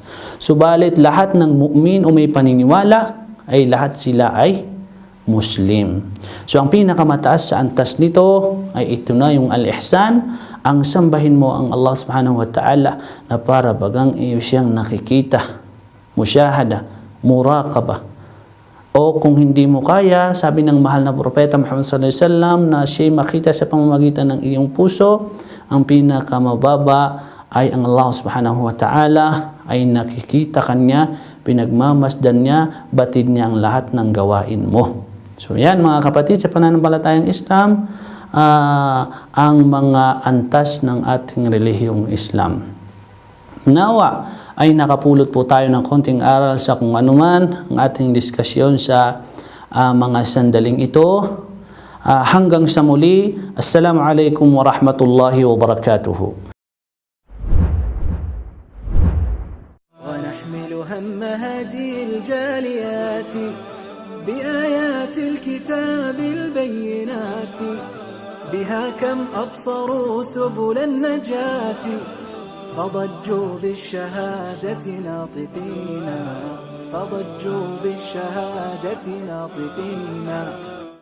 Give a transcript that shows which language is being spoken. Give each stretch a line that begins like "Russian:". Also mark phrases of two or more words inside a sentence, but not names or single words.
Filipino: Subalit lahat ng mu'min o may paniniwala ay lahat sila ay Muslim. So ang pinakamataas sa antas nito ay ito na yung al-ihsan, ang sambahin mo ang
Arabic: الله سبحانه وتعالى
Filipino: na para bagang iyo siyang nakikita, musyahada, muraqabah. O kung hindi mo kaya, sabi ng mahal na propeta Muhammad
Arabic: صلى الله عليه وسلم
Filipino: na siya'y makita sa pamamagitan ng iyong puso, ang pinakamababa ay ang
Arabic: الله سبحانه وتعالى
Filipino: ay nakikita kanya, pinagmamasdan niya, batid niya ang lahat ng gawain mo. So yan mga kapatid, sa pananampalatayang Islam, ang mga antas ng ating relihiyong Islam. Nawa ay nakapulot po tayo ng konting aral sa kung anuman ang ating diskusyon sa mga sandaling ito. Hanggang sa muli,
Arabic: السلام عليكم ورحمة الله وبركاته. ونحمل هم هذه الجاليات بآيات الكتاب البينات بها كم أبصروا سبل النجاة فضجوا بالشهادة ناطقين